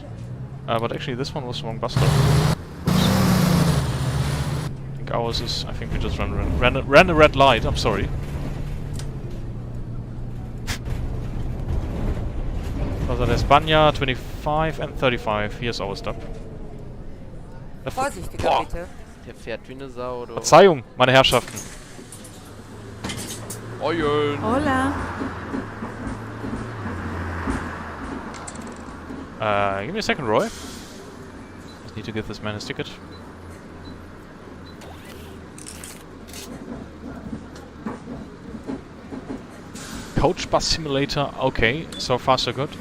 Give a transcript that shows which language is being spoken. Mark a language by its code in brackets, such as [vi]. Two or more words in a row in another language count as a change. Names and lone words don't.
[en] But actually this one was the wrong bus stop. Ours is, I think we just ran a red light, I'm sorry. Plaza de Espanya, 25 25 and 35. Here's our stop. [de] Vorsichtiger Boah. bitte. Der fährt wie eine Sau, oder? Verzeihung, meine Herrschaften. Eulen. [es] Hola. [en] Give me a second, Roy. Just need to give this man his ticket. Coach bus simulator, okay, so far so good.